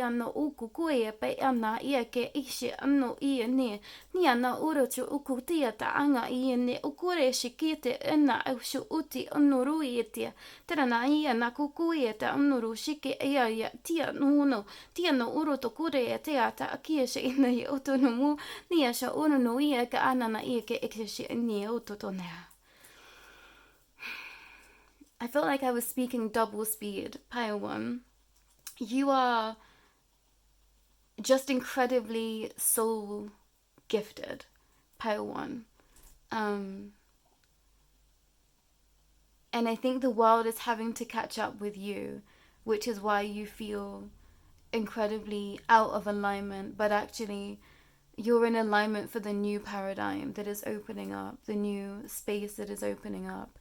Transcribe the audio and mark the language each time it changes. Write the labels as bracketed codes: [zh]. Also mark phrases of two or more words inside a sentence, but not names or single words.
[en] ana uku koe pe ana ia ke ishe ano ia ne ni ana urochu uku tia ta anga ia ne ukure shikite ena au shu uti ano ruitia tera na ia na kukuia ta ano ru shike ia tia no tia no uroto kure tia ta akia she ina i uto no mu ni asha uno no ia ka ana na ia ke ikshi ni uto to na. I felt like I was speaking double speed, Pile One. You are just incredibly soul gifted, Pile One. And I think the world is having to catch up with you, which is why you feel incredibly out of alignment, but actually you're in alignment for the new paradigm that is opening up, the new space that is opening up.